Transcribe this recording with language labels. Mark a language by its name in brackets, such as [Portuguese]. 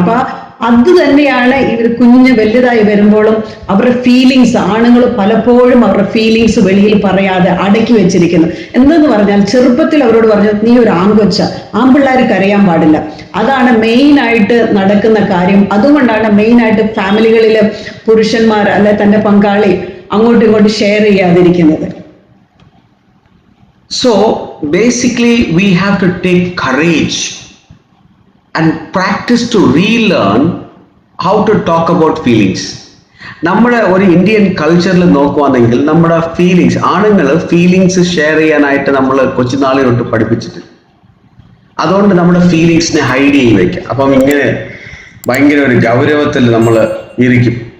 [Malayalam] അപ്പൊ അത് തന്നെയാണ് ഇവർ കുഞ്ഞ് വലുതായി വരുമ്പോഴും അവരുടെ ഫീലിങ്സ്, ആണുങ്ങൾ പലപ്പോഴും അവരുടെ ഫീലിങ്സ് വെളിയിൽ പറയാതെ അടക്കി വെച്ചിരിക്കുന്നു. എന്തെന്ന് പറഞ്ഞാൽ ചെറുപ്പത്തിൽ അവരോട് പറഞ്ഞു, നീ ഒരു ആൺകൊച്ച, ആൺപിള്ളേർ കരയാൻ പാടില്ല. അതാണ് മെയിൻ ആയിട്ട് നടക്കുന്ന കാര്യം. അതുകൊണ്ടാണ് മെയിൻ ആയിട്ട് ഫാമിലികളിൽ പുരുഷന്മാർ അല്ലെ തന്റെ പങ്കാളി അങ്ങോട്ടും ഇങ്ങോട്ടും share ചെയ്യാതിരിക്കുന്നത്. [English] So basically we have to take courage and practice to relearn how to talk about feelings. [Malayalam] നമ്മുടെ ഒരു ഇന്ത്യൻ കൾച്ചറിൽ നോക്കുവാണെങ്കിൽ നമ്മുടെ ഫീലിങ്സ്, ആണുങ്ങൾ ഫീലിങ്സ് ഷെയർ ചെയ്യാനായിട്ട് നമ്മൾ കൊച്ചുനാളെ തൊട്ട് പഠിപ്പിച്ചിട്ടുണ്ട്. അതുകൊണ്ട് നമ്മുടെ ഫീലിങ്സിനെ ഹൈഡ് ചെയ്ത് വയ്ക്കുക. അപ്പം ഇങ്ങനെ ഭയങ്കര ഒരു ഗൗരവത്തിൽ നമ്മൾ ഇരിക്കും.